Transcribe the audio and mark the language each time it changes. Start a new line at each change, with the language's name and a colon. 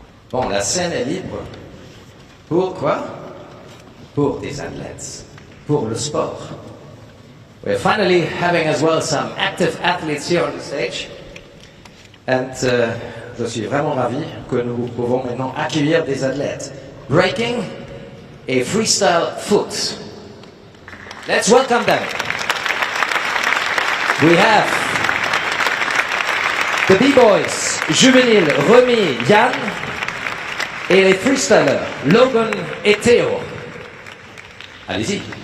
French: Bon, la scène est libre. Pourquoi? Pour des athlètes, pour le sport.
English: We're finally having as well some active athletes here on the stage.
French: And je suis vraiment ravi que nous pouvons maintenant accueillir des athlètes.
English: Breaking et freestyle foot. Let's welcome them. We have the B-boys, juvéniles, Remy, Yann, et les freestylers, Logan et Théo.
French: Allez-y.